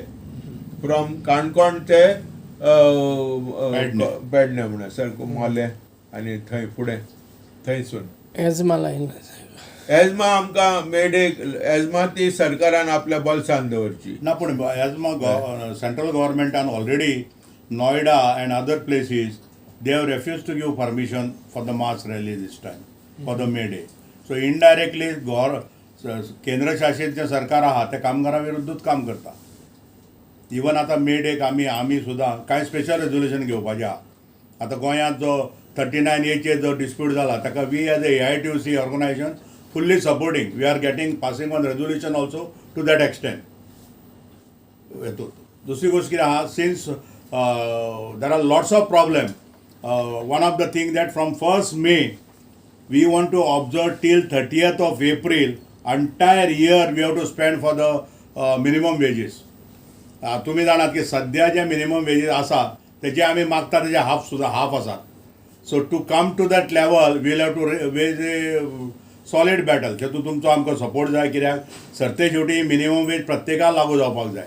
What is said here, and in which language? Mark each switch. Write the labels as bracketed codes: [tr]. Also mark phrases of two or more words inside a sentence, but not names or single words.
[kok] फ्रॉम काणकोण ते पेडणे म्हणा सारको मोले आनी थंय फुडें थंयसून एजमा आमकां मे डे एजमा ती सरकारान आपल्या बोल्सान दवरची ना. पूण [en] as central governmentan already Noida and other places, they have refused to give permission for the mass rally this time, for the May Day. So indirectly, [kok] केंद्र शासित जे सरकार आहा ते कामगारां विरुद्धूच काम करता. इवन आता मे डेक आमी सुद्दां कांय स्पेशल रेजोल्युशन घेवपाचें आहा. आतां गोंयांत जो 39A जो डिस्प्यूट जाला ताका [en] we as a AITUC organisation fully supporting. we are getting passing on resolution also to that extent. [kok] दुसरी गोष्ट कितें आहा, [en] since there are lots of problem. one of the thing that from 1st May we want to observe till 30th of April, entire year we have to spend for the minimum wages. [kok] तुम्ही जाणात की सध्या जे [en] minimum wages [kok] आसा तेजे आमी मागता तेजे हाफ आसात. [en] so to come to that level we'll have to wage a solid battle. [kok] जेतून तुमचो आमकां सपोर्ट जाय. कित्याक सरते शेवटी [en] minimum wage [kok] प्रत्येकाक लागू जावपाक जाय.